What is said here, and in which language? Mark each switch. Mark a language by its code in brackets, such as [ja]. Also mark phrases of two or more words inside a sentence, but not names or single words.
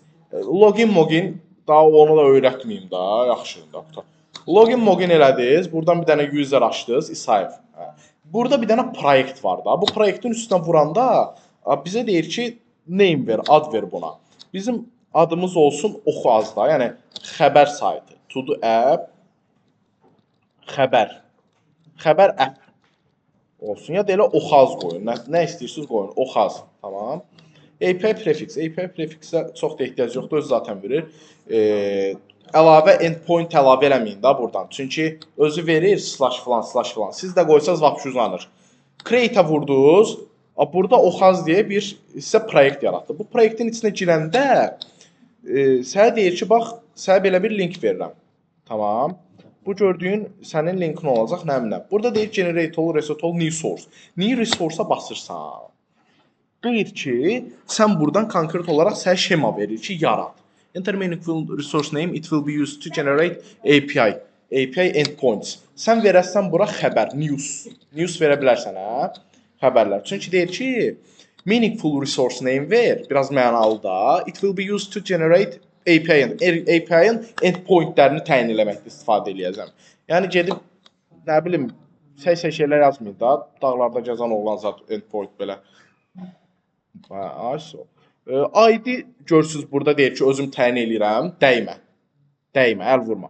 [az] Login daha onu da öyrətməyim da, yaxşı. Login elədiniz. Buradan bir dənə user açdınız, İsayev. Burada bir dənə proyekt var da. Bu proyektin üstünə vuranda bizə deyir ki, name ver, ad ver buna. Bizim adımız olsun Oxaz da, yəni xəbər saytı. [en] To do app [az] xəbər app olsun. Ya da elə Oxaz qoyun. Nə istəyirsiniz qoyun. Oxaz. Tamam. API prefixə çox da ehtiyac yoxdur. Özü zaten verir. Əlavə endpoint əlavə eləməyin da buradan. Çünki özü verir /falan. Siz də qoysanız vapşı uzanır. Create-ə vurdunuz. Burada Oxaz deyə bir sizə proyekt yaratdı. Bu proyektin içinə girəndə sənə deyir ki, bax, sənə belə bir link verirəm. Tamam. Bu gördüyün sənin linkin olacaq nəminə. Burada deyir generate ol, reset ol, [en] new source. New resource-a [az] basırsan. Deyir ki, sən buradan konkret olaraq sənə şema verir ki, yarat. [en] Enter meaningful resource name, it will be used to generate API endpoints. [az] Sən verəsən bura xəbər, news verə bilərsən, hə? Xəbərlər. Çünki deyir ki, [en] meaningful resource name [az] ver, biraz mənalı da. [en] It will be used to generate [az] API-ın endpointlərini təyin eləməkdə istifadə eləyəcəm. Yəni gedib, nə bilim, şeylər yazmayın da, dağlarda gəzən oğlan zat endpoint belə. ID görsünüz burada deyir ki, özüm təyin eləyirəm, dəymə, əl vurma.